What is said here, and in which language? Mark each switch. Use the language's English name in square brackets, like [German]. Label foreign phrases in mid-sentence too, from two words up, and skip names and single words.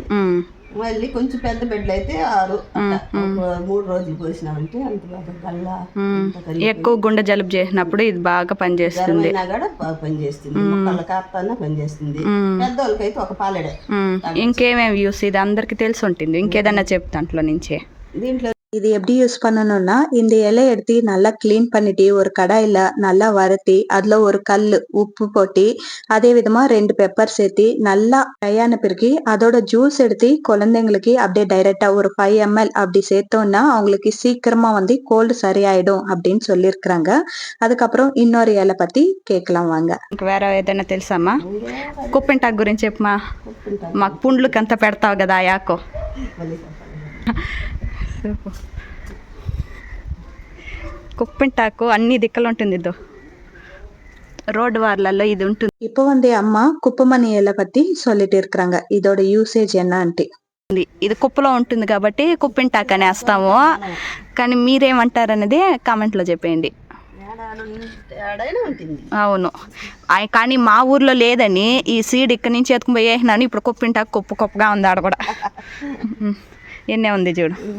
[Telugu] మళ్ళీ కొంచెం పెద్ద బెడ్లు అయితే 6 3 రోజులు పోసినామంటే అంత గల్లా ఎక్కువ గుండె జలుబు చేసినప్పుడు ఇది బాగా పనిచేస్తుంది. కూడా బాగా పనిచేస్తుంది. మొక్కల కాపుతాన పనిచేస్తుంది. పెద్దోళ్ళకైతే ఒక పాలెడే. ఇంకేమేమి యూస్ ఇది అందరికి తెలిసి ఉంటుంది. ఇంకేదన్నా చెప్తా దాంట్లో నుంచే. దీంట్లో [Tamil] இது எப்படி யூஸ் பண்ணணும்னா இந்த இலை எடுத்து நல்லா கிளீன் பண்ணிட்டு ஒரு கடாயில நல்லா வறுத்தி அதுல ஒரு கல் உப்பு போட்டு அதே விதமா 2 பெப்பர் சேர்த்து நல்லா ட்ரையான பிறகு அதோட ஜூஸ் எடுத்து குழந்தைங்களுக்கு அப்படியே டைரக்டா ஒரு 5 ml அப்படி சேர்த்தோம்னா அவங்களுக்கு சீக்கிரமா வந்து கோல்டு சரியாயிடும் அப்படின்னு சொல்லியிருக்கிறாங்க. அதுக்கப்புறம் இன்னொரு இலை பத்தி கேட்கலாம் வாங்க. [Telugu] వేరే ఏదైనా తెలుసామా? కుప్పింటాకు గురించి చెప్పమా. మాకు పుండ్లకి అంతా పెడతావు కదా ఆ యాకు. కుప్పింటాకు అన్ని దిక్కలు ఉంటుంది. ఇదో రోడ్డు వార్లలో ఇది ఉంటుంది. [Tamil] இப்போ வந்து அம்மா குப்பமணி இலை பத்தி சொல்லிட்டு இருக்கிறாங்க. இதோட யூசேஜ் என்னன்ட்டு. [Telugu] ఇది కుప్పలో ఉంటుంది కాబట్టి కుప్పింటాకు అనేస్తాము. కానీ మీరేమంటారనేది కామెంట్లో చెప్పేయండి. అవును, కానీ మా ఊర్లో లేదని ఈ సీడ్ ఇక్కడి నుంచి ఎత్తుకుని పోయేసినాను. ఇప్పుడు కుప్పింటాకు కుప్పగా ఉంది ఆడ కూడా. ఎన్నే ఉంది చూడు.